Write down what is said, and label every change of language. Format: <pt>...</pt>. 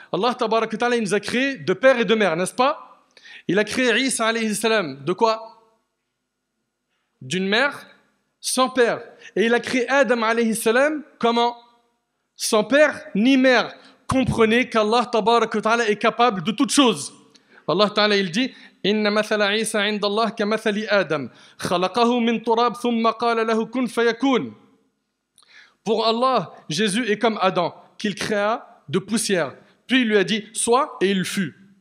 <fr>Allah Tabarak wa Ta'ala, il nous a créé de père et de mère, n'est-ce pas? Il a créé Isa alayhi salam. De quoi? D'une mère sans père. Et il a créé Adam alayhi salam. Comment? Sans père ni mère. Comprenez qu'Allah Tabarak wa Ta'ala est capable de toutes choses. Allah Ta'ala, il dit</fr> <ar>إن مثل عيسى عند الله كمثل آدم خلقه من تراب ثم قال له كن فيكون.</ar> <fr>Pour Allah, Jésus est comme Adam, qu'il créa de poussière. Puis il lui a dit sois et il fut.</fr>